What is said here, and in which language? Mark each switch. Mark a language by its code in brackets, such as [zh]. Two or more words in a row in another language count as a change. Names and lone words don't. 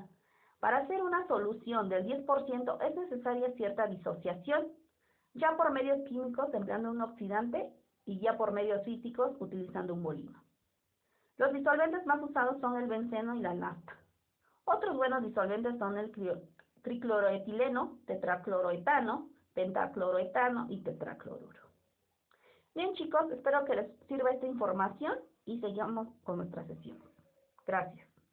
[es] Para hacer una solución del 10% es necesaria cierta disociación, ya por medios químicos empleando un oxidante y ya por medios físicos utilizando un bolino. Los disolventes más usados son el benceno y la nafta. Otros buenos disolventes son el tricloroetileno, tetracloroetano, pentacloroetano y tetracloruro. Bien chicos, espero que les sirva esta información y seguimos con nuestra sesión. Gracias.